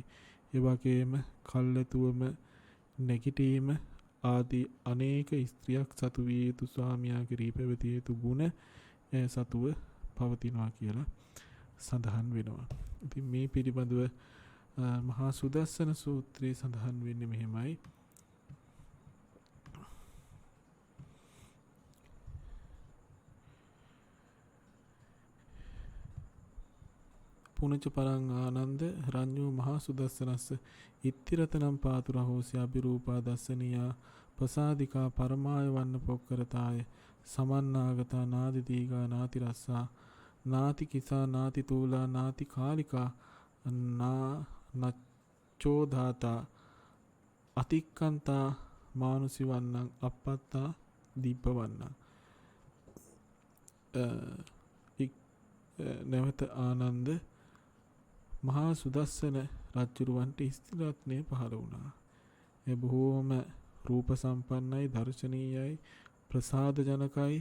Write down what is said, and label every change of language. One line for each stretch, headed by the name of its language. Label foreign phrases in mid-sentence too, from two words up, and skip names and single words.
Sinhala: ඒ වගේම කල්ැතුවම නැගිටීම ආදී අනේක ස්ත්‍රියක් සතු විය යුතු ස්වාමියාගේ රී පැවතිය යුතු ගුණ සතුව පවතිනවා කියලා සඳහන් වෙනවා. ඉතින් මේ පිළිබඳව මහා සුදස්සන සූත්‍රයේ සඳහන් වෙන්නේ මෙහෙමයි.
Pali: පුනච පරං ආනන්ද රඤ්ඤෝ මහා සුදස්සනස්ස ඉත්තිරතනම් පාතුරහෝසි අබිරූපා දස්සනියා ප්‍රසාදිකා පරමාය වන්න පොක්කරතාය සමන්නාගතා නාදි දීගා නාති රස්සා නාති කිසා නාති තූලා නාති කාලිකා නච්චෝධාතා අතික්කන්තා මානුසි වන්නං අපත්තා දීප වන්නං.
Sinhala: නැවත ආනන්ද මහා සුදස්සන රජුරවන්ට ස්ත්‍රී රත්නය පහළ වුණා. ඒ බොහෝම රූප සම්පන්නයි, දර්ශනීයයි, ප්‍රසාද ජනකයි.